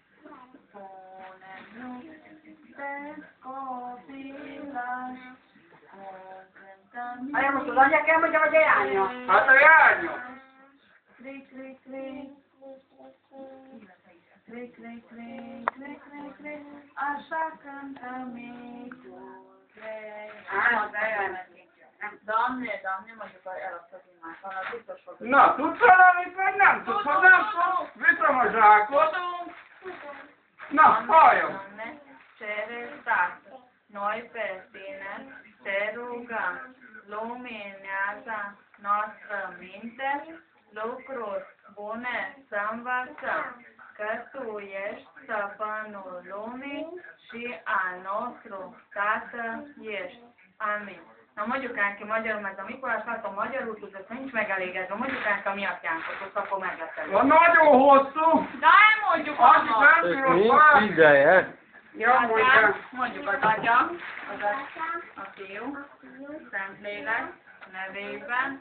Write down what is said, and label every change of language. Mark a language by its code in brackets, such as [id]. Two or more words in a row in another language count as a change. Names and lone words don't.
[hu] Hát most az anyja kell mondja, vagy a jánya? Hát a Jánya! Klik, klik, klik. Klik, klik, klik, klik, klik, klik. [ro] Așa cântă micul rei. Doamne, Doamne, [hu] mondjuk el azt az imát, van az biztos fog. Na, tudsz valamit, vagy nem tudsz? Ha nem tudsz, viszem a zsákot. Na, halljon! [ro] Ceretați, noi pe tine te rugăm, luminează noastră minte, lucruri bune să învățăm, că Tu ești stăpânul lumii și al nostru Tată ești. Amin. [hu] Na mondjuk el ki magyarul, mert a Mikulás látom magyarul tud, ezt nincs megelégedve, mondjuk el ki a mi atyánkot, azt akkor megleszünk. A nagyon hosszú! De elmondjuk annak! Nincs ideje. Ja, mondja. Mondjuk az Atya, a Fiú, Szentlélek nevében.